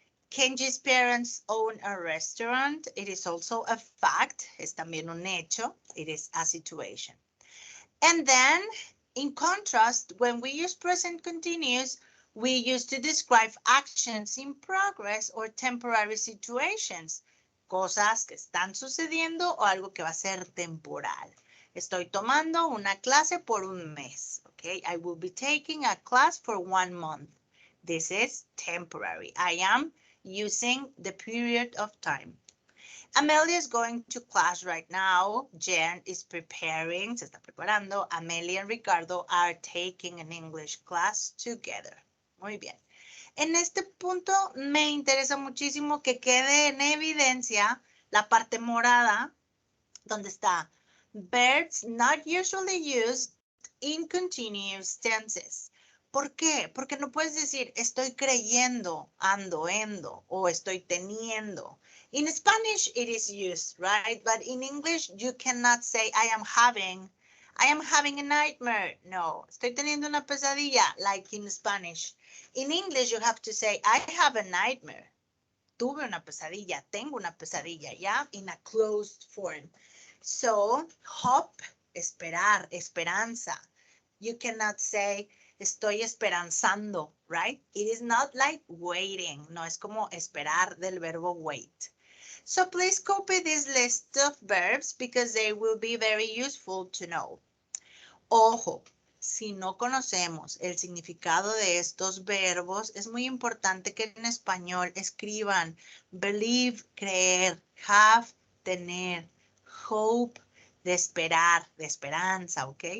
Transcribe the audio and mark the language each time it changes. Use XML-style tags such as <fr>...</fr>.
<en>Kenji's parents own a restaurant. It is also a fact.</en> <es>Es también un hecho.</es> <en>It is a situation. And then, in contrast, when we use present continuous, we use to describe actions in progress or temporary situations.</en> <es>Cosas que están sucediendo o algo que va a ser temporal. Estoy tomando una clase por un mes.</es> <en>Okay, I will be taking a class for 1 month. This is temporary. I am using the period of time. Amelia is going to class right now. Jen is preparing,</en> <es>se está preparando.</es> <en>Amelia and Ricardo are taking an English class together.</en> <es>Muy bien. En este punto me interesa muchísimo que quede en evidencia la parte morada, donde está</es> <en>verbs not usually used in continuous tenses.</en> <es>¿Por qué? Porque no puedes decir estoy creyendo, ando, endo, o estoy teniendo.</es> <en>In Spanish, it is used, right? But in English, you cannot say I am having a nightmare.</en> <es>No, estoy teniendo una pesadilla,</es> <en>like in Spanish. In English, you have to say I have a nightmare.</en> <es>Tuve una pesadilla, tengo una pesadilla,</es> <en>yeah? In a closed form. So, hope,</en> <es>esperar, esperanza.</es> <en>You cannot say</en> <es>estoy esperanzando,</es> <en>right? It is not like waiting.</en> <es>No es como esperar del verbo wait.</es> <en>So please copy this list of verbs because they will be very useful to know.</en> <es>Ojo, si no conocemos el significado de estos verbos, es muy importante que en español escriban believe, creer, have, tener, hope, de esperar, de esperanza, ¿ok?</es>